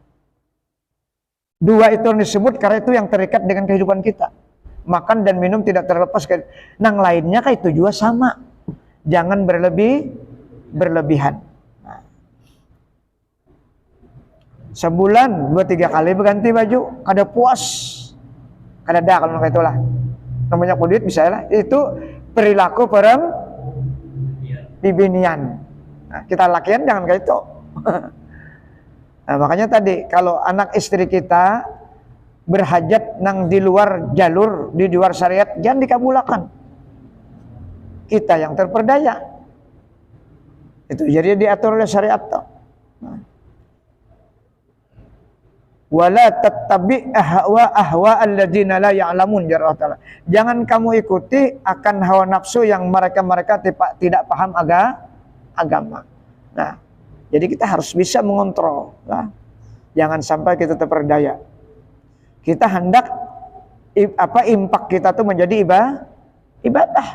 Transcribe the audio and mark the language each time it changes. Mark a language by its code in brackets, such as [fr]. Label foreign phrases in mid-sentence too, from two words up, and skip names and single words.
[id] Dua itu yang disebut karena itu yang terikat dengan kehidupan kita. Makan dan minum tidak terlepas. Nang lainnya kan itu juga sama. Jangan berlebihan. Nah. Sebulan 2-3 kali berganti baju, kada puas. [bjn] Kada ada kalau kayak itulah. namanya kulit bisa lah, itu perilaku bibinian. [id] Nah, kita lakian jangan kayak itu. Nah, makanya tadi kalau anak istri kita berhajat nang di luar jalur, di luar syariat, jangan dikabulakan. Kita yang terperdaya. Itu jadi diatur oleh syariat toh. [ar] ولا تتبع أهواء الذين لا يعلمون يا الله. [id] Jangan kamu ikuti akan hawa nafsu yang mereka tidak paham agama. Nah, jadi kita harus bisa mengontrol, nah. Jangan sampai kita terperdaya. Kita hendak impak kita tuh menjadi ibadah.